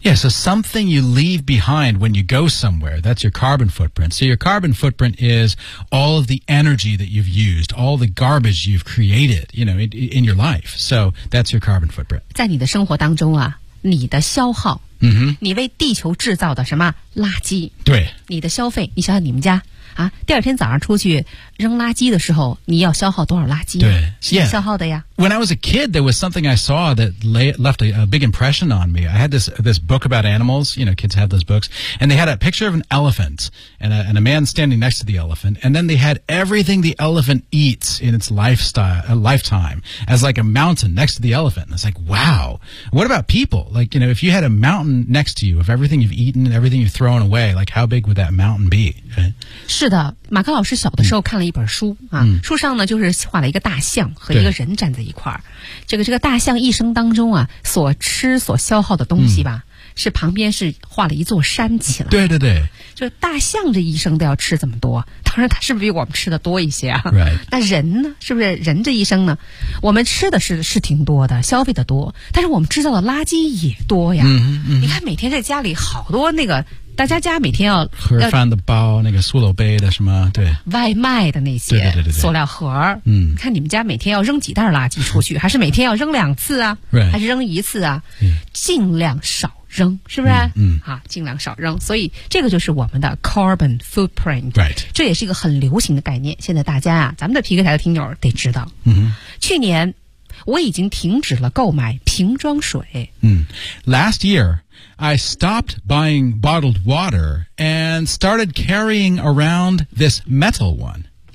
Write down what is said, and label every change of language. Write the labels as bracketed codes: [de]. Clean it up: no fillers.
[en] Yeah, so something you leave behind when you go somewhere, that's your carbon footprint. So your carbon footprint is all of the energy that you've used, all the garbage you've created, you know, in your life. So that's your carbon footprint. [zh] 在你的生活当中啊你的消耗 Mm-hmm. 你为地球制造的什么垃圾对你的消费你想想你们家啊，第二天早上出去扔垃圾的时候你要消耗多少垃圾对是你消耗的呀、 [en] yeah. when I was a kid, there was something I saw that left a big impression on me. I had this book about animals. You know, kids have those books. And they had a picture of an elephant and a man standing next to the elephant. And then they had everything the elephant eats in its lifetime as like a mountain next to the elephant. And it's like, wow. What about people? Like, you know, if you had a mountain next to you of everything you've eaten and everything you've thrown away, like how big would that mountain be? Okay. [zh] 是的，马克老师小的时候看了一本书啊，书上呢就是画了一个大象和一个人站在一块儿。这个大象一生当中啊，所吃所消耗的东西吧，是旁边是画了一座山起来。对对对，就大象这一生都要吃这么多，当然它是不是比我们吃的多一些啊？ [en] Right. [zh] 那人呢？是不是人这一生呢？我们吃的是挺多的，消费的多，但是我们制造的垃圾也多呀。嗯嗯，你看每天在家里好多那个。大家每天要盒饭的包，那个塑料杯的什么，对，外卖的那些，对对对对，塑料盒，看你们家每天要扔几袋垃圾出去，还是每天要扔两次啊？ [en] Right. [zh] 还是扔一次啊？ [en] Yeah. [zh] 尽量少扔，是不是？尽量少扔。所以这个就是我们的 [en] carbon footprint， right？ [zh] 这也是一个很流行的概念。现在大家啊，咱们的皮克台的听友得知道，去年我已经停止了购买瓶装水。 [en] Last year. I stopped buying bottled water and started carrying around this metal one.